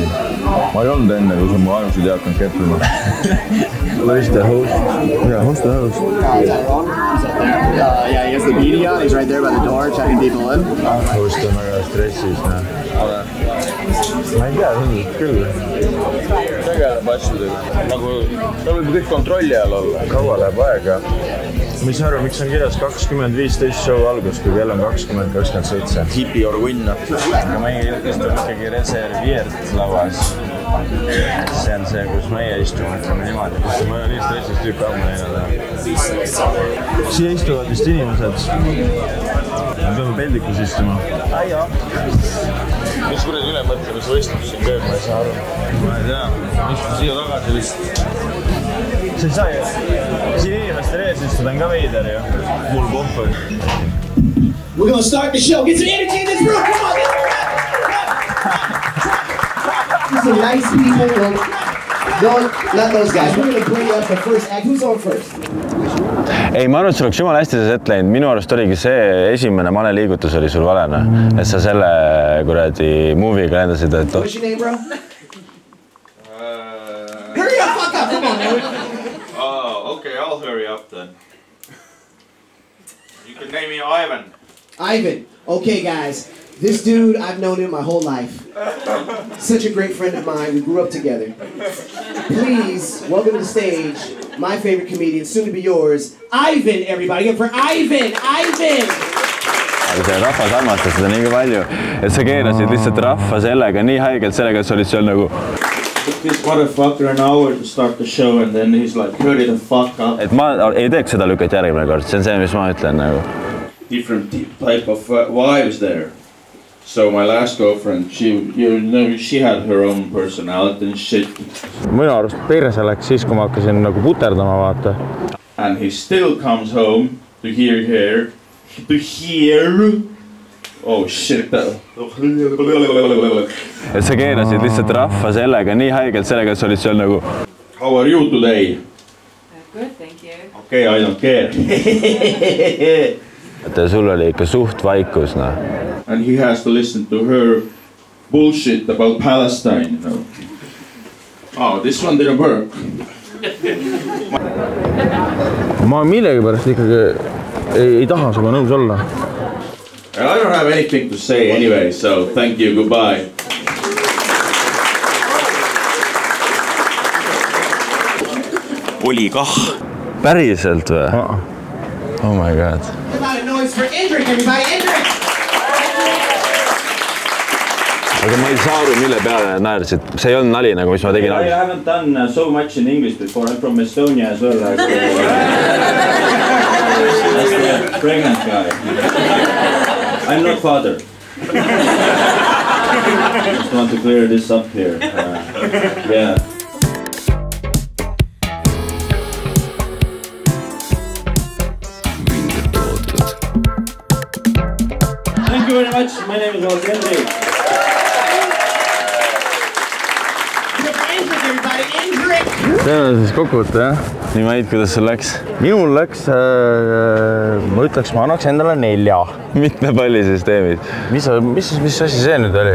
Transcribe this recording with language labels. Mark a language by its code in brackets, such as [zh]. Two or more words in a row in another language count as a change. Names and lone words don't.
[et] Ma ei olnud enne, kui sa mu ajusid ei hakanud keppima. [en] Where's the host? Yeah, who's the host? Yeah, he has the media. He's right there by the door checking people in. [et] Host on väga stressis, Ma ei tea, küll. Tegeleb asjadega. Nagu, ta võib kõik kontrolli all olla. Kaua läheb aega. Mis arva, miks on kirjas 20.15 show algus, kui kell on 20.27? Tipi or win. Aga meie istub ikkagi reserviert lauas. See on see, kus meie istume, ütleme niimoodi. Ma olen nii stressis tüüp ammu näinud. Siia istuvad vist inimesed. Me peame peldikus istuma. Mis kuradi ülemõtlemisvõistlus siin käib, ma ei saa aru. Ma ei tea, istu siia tagasi vist. See ei saa ju. Siin inimestel ees istuda on ka veider ju. Mul pohvu. [en] We're gonna start the show. Get some energy in this room. Come on, get some nice people. Not those guys. We're gonna bring up the first act. Who's on first? [et] Ei, ma arvan, et sul oleks jumala hästi see ette läinud. Minu arust oligi see esimene maleliigutus oli sul valena. Et sa selle kuradi movie'ga lendasid, et... [en] What's your name, bro? Hurry up, fuck up. Come on, man. Oh, okay, I'll hurry up then. You can name me Ivan. Ivan. Okay, guys. This dude, I've known him my whole life. Such a great friend of mine. We grew up together. Please, welcome to the stage, my favorite comedian, soon to be yours, Ivan, everybody. Give it for Ivan! Ivan! [et] Aga see rahvas armastas seda nii palju, et sa keerasid lihtsalt rahva sellega nii haigelt sellega, et sa olid seal nagu... [en] Took this motherfucker an hour to start the show and then he's like, hurry the fuck up. [et] Et ma ei teeks seda lükket järgmine kord, see on see, mis ma ütlen nagu. [en] Different type of wives there. So my last girlfriend, she had her own personality and shit. [et] Minu arust perse läks siis, kui ma hakkasin nagu puterdama, vaata. [en] And he still comes home to hear. Oh shit. Et sa keerasid lihtsalt rahva sellega nii haigelt sellega, et sa olid seal nagu... How are you today? Good, thank you. Okay, I don't care. [et] Et sul oli ikka suht vaikus, noh. [en] And he has to listen to her bullshit about Palestine, you know. Oh, this one didn't work. [et] Ma millegi pärast ikkagi ei taha suga nõus olla. [en] I don't have anything to say anyway, so thank you, goodbye. [et] Oli kah. Päriselt või? [en] Oh my god. About a noise for Indrik, everybody. Indrik! [et] Aga ma ei saa aru, mille peale naersid. See ei olnud nali, nagu mis ma tegin [en] I haven't done so much in English before. I'm from Estonia as well. That's the pregnant guy. I'm not father. Just want to clear this up here. Yeah. Thank you very much. My name is Indrik. [et] See on siis kokkuvõte, jah? Nii Mait, kuidas sul läks? Minul läks, ma ütleks, ma annaks endale 4. Mitmepallisüsteemis. Mis asi see nüüd oli?